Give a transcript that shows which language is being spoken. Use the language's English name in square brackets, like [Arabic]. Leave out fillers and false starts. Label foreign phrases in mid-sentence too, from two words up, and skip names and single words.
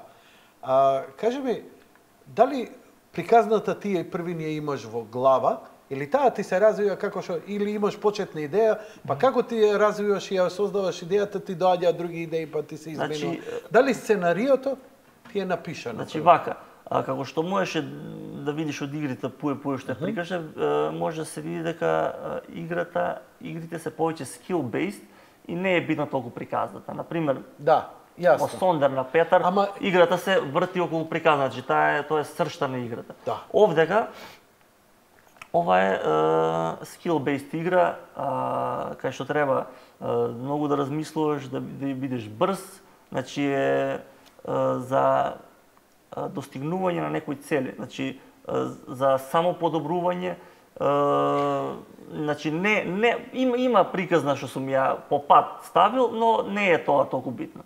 [Macedonian] Кажи ми, дали приказната ти први не имаш во глава, или таа ти се развива како што, или имаш почетна идеја, па како ти ја развиваш и ја создаваш идејата, ти доаѓаат други идеи, па ти се изменува. Значи, дали сценариото ти е напишано? Значи вака, како што можеше да видиш од игрите пуе што прикаже, може да се види дека игрите се повеќе skill-based и не е битна толку приказната. Например, да, јасно. Во Сондер на Петар, играта се врти околу приказна, значи тоа е сршта на играта. Да. Овдека, ова е skill-based игра, кај што треба многу да размислуваш, да бидеш брз, значи е за достигнување на некои цели, значи за самоподобрување, значи има приказна што сум ја по пат ставил, но не е тоа толку битно.